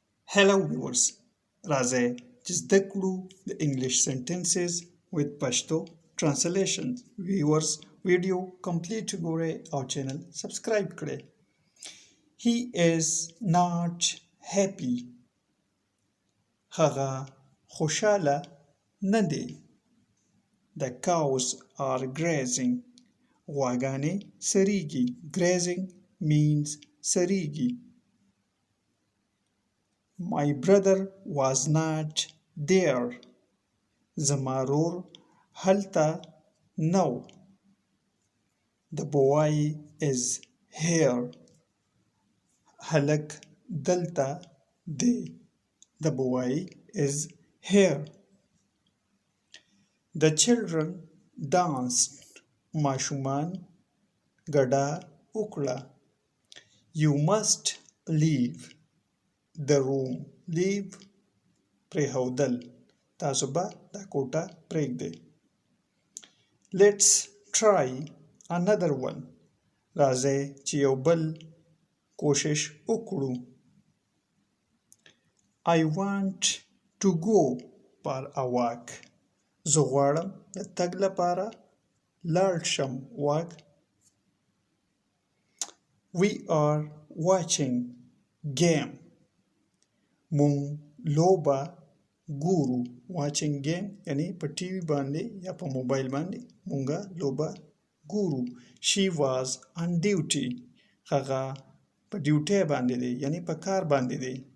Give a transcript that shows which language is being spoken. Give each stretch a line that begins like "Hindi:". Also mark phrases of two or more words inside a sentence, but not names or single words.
English: Hello viewers,
Pashto: راځئ چې زده کړو د انګلیش
English: sentences with Pashto translation. Viewers video complete
Pashto: ګورئ او چینل سبسکرایب کړئ.
English: He is not happy.
Pashto: هغه خوشاله نه دی.
English: The cows are grazing.
Pashto: غواګانې سریږي.
English: Grazing means سریږي. My brother was not there.
Pashto: زما ورور هلته نه و.
English: The boy is here.
Pashto: هلک دلته دی.
English: The boy is here. The children danced.
Pashto: ماشومان ګډه وکړه.
English: You must leave the room.
Pashto: Leave پرېښودل. تاسو به دا کوټه پرېږدئ.
English: Let's try another one.
Pashto: راځئ چې یو بل کوشش وکړو.
English: I want to go for a walk.
Pashto: زه غواړم د تګ لپاره لاړ شم.
English: walk. We are watching game.
Pashto: مونږ لوبه ګورو.
English: watching game
Pashto: یعنی په ټي وي باندې یا په موبایل باندې مونږه لوبه ګورو.
English: She was on duty.
Pashto: هغه په ډیوټي باندې دی یعنی په کار باندې دی.